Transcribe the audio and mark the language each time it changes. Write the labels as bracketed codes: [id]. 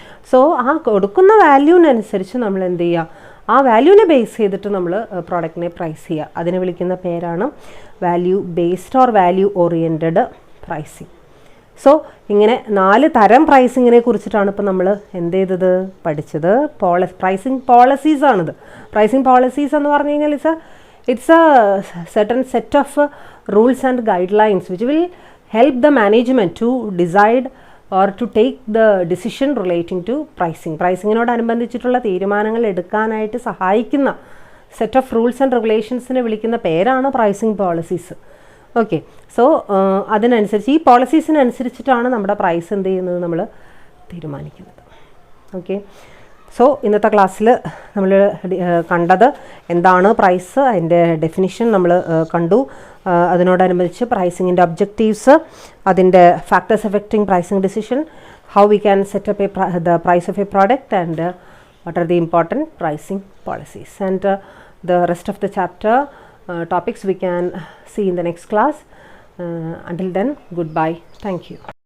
[ml] So ആ കൊടുക്കുന്ന വാല്യൂവിനനുസരിച്ച് നമ്മൾ എന്ത് ചെയ്യുക, ആ വാല്യൂവിനെ ബേസ് ചെയ്തിട്ട് നമ്മൾ പ്രോഡക്റ്റിനെ പ്രൈസ് ചെയ്യുക. അതിനെ വിളിക്കുന്ന പേരാണ് value based or value oriented pricing. So ഇങ്ങനെ 4 തരം പ്രൈസിങ്ങിനെ കുറിച്ചിട്ടാണ് ഇപ്പോൾ നമ്മൾ എന്ത് ചെയ്തത്, പഠിച്ചത്. പ്രൈസിങ് പോളിസീസ് ആണിത്. പ്രൈസിങ് പോളിസീസ് എന്ന് പറഞ്ഞു കഴിഞ്ഞാൽ [en] it's a certain set of rules and guidelines which will help the management to decide or to take the decision relating to pricing. [ml] പ്രൈസിങ്ങിനോടനുബന്ധിച്ചിട്ടുള്ള തീരുമാനങ്ങൾ എടുക്കാനായിട്ട് സഹായിക്കുന്ന സെറ്റ് ഓഫ് റൂൾസ് ആൻഡ് റെഗുലേഷൻസിനെ വിളിക്കുന്ന പേരാണ് pricing policies. Okay, so അതിനനുസരിച്ച് ഈ പോളിസീസിനനുസരിച്ചിട്ടാണ് നമ്മുടെ price എന്ത് ചെയ്യുന്നത് നമ്മൾ തീരുമാനിക്കുന്നത്. ഓക്കെ, സോ ഇന്നത്തെ ക്ലാസ്സിൽ നമ്മൾ കണ്ടത് എന്താണ് പ്രൈസ്, അതിൻ്റെ ഡെഫിനിഷൻ നമ്മൾ കണ്ടു. അതിനോടനുബന്ധിച്ച് പ്രൈസിങ്ങിൻ്റെ ഒബ്ജക്റ്റീവ്സ്, അതിൻ്റെ factors affecting pricing decision, [en] How we can set up the price of a product, and what are the important pricing policies. [ml] And [en] the rest of the chapter topics we can see in the next class. Until then, goodbye. Thank you.